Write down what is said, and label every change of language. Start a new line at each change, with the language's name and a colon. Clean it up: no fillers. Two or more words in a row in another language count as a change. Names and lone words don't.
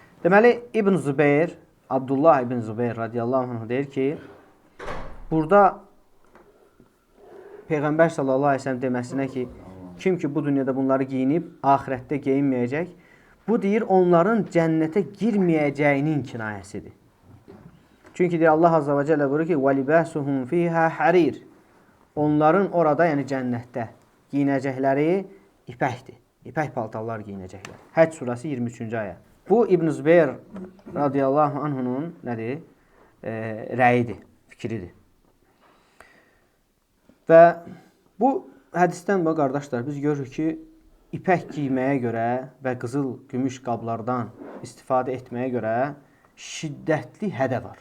Azerbaijani: Deməli, İbn Zübeyir, Abdullah İbn Zübeyir
Arabic: رضي الله عنه
Azerbaijani: deyir ki, burada Peyğəmbər
Arabic: صلى الله عليه وسلم
Azerbaijani: deməsinə ki, kim ki bu dünyada bunları giyinib, axirətdə geyinməyəcək, bu deyir onların cənnətə girməyəcəyinin kinayəsidir. Çünki deyir Allah
Arabic: عز وجل
Azerbaijani: buyurur ki,
Arabic: وَلِبَاسُهُمْ فِيهَا حَرِيرٌ.
Azerbaijani: Onların orada, yəni cənnətdə giyinəcəkləri ipəkdir. İpək paltarlar giyinəcəklər. Həcc surəsi 23-cü ayə. Bu İbn Zübeyir
Arabic: رضي الله عنه
Azerbaijani: nədir? Rəyidir, fikridir. Və bu hədisdən bu qardaşlar biz görürük ki, ipək giyməyə görə və qızıl, gümüş qablardan istifadə etməyə görə şiddətli hədə var.